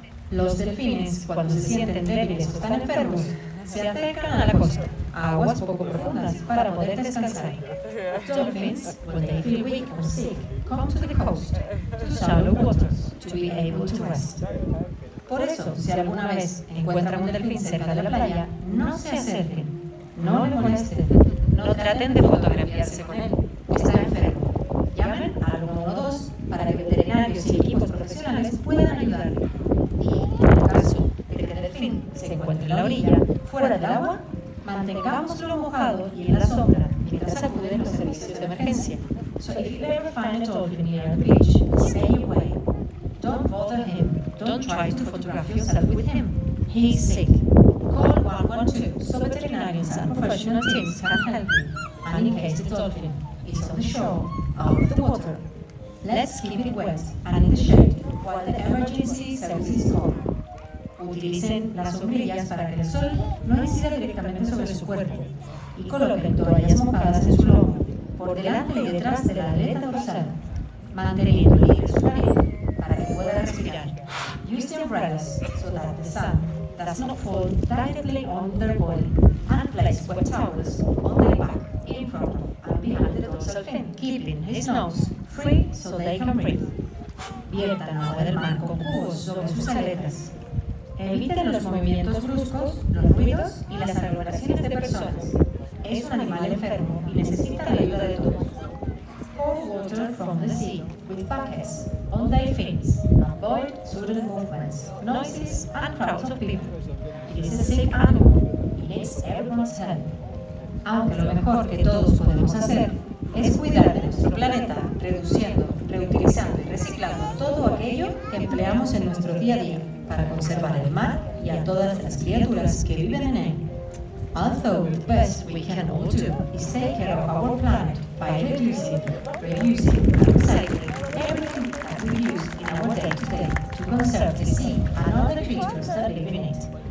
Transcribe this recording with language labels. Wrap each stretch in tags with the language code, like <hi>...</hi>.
<es>Los delfines, cuando se sienten débiles o están enfermos, se acercan a la costa, a aguas poco profundas, para poder descansar.</es> <en>Dolphins, when they feel weak or sick, come to the coast, to shallow waters, to be able to rest.</en> <es>Por eso, si alguna vez encuentran un delfín cerca de la playa, no se acerquen, no le molesten, no traten de fotografiarse con él, está enfermo. Llamen al 112 para que veterinarios y equipos profesionales puedan ayudarle. Y en el caso de que el delfín se encuentre en la orilla, fuera del agua, mantengámoslo mojado y en la sombra mientras acuden los servicios de emergencia.</es> <en>So if you ever find a dolphin near the beach, stay away. Don't bother him. Don't try to photograph yourself with him. He is sick. Call 112 so veterinarians and professional teams can help you. And in case the dolphin is on the shore, out of the water, let's keep it wet and in the shade while the emergency services call.</en> <es>Utilicen las sombrillas para que el sol no incida directamente sobre su cuerpo y coloquen toallas mojadas en su lomo, por delante y detrás de la aleta dorsal, manteniendo libre su nariz para que pueda respirar.</es> <en>Use the umbrellas so that the sun does not fall directly on their body, and place wet towels on their back, in front and behind the dorsal fin, keeping his nose free so they can breathe.</en> <es>Viertan agua del mar con cubos sobre sus aletas. Eviten los movimientos bruscos, los ruidos y las aglomeraciones de personas. Es un animal enfermo y necesita la ayuda de todos.</es> <en>Pour water from the sea with buckets on their fins. Avoid sudden movements, noises and crowds of people. It is a sick animal. It needs everyone's help.</en> <es>Aunque lo mejor que todos podemos hacer es cuidar de nuestro planeta, reduciendo, reutilizando y reciclando todo aquello que empleamos en nuestro día a día para conservar el mar y a todas las criaturas que viven en él.</es> <en>Although the best we can all do is take care of our planet by reducing, reusing, and recycling everything that we use in our day-to-day to conserve the sea and other creatures that live in it.</en>